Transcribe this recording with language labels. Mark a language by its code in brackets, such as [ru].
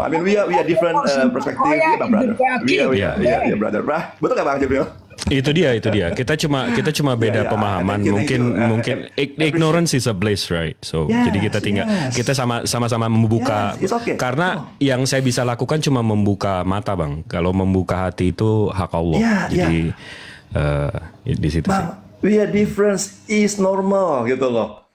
[en] I mean we are different perspective. We are brother. We are brother. Betul nggak Bang Jibril? [id] Itu dia. Kita cuma beda pemahaman. [en] Mungkin ignorance is a bliss, right? [id] So jadi kita sama-sama membuka. Okay. Karena yang saya bisa lakukan cuma membuka mata, Bang. Kalau membuka hati itu hak Allah. Jadi di situ sih. [en] We are difference is normal gitu loh.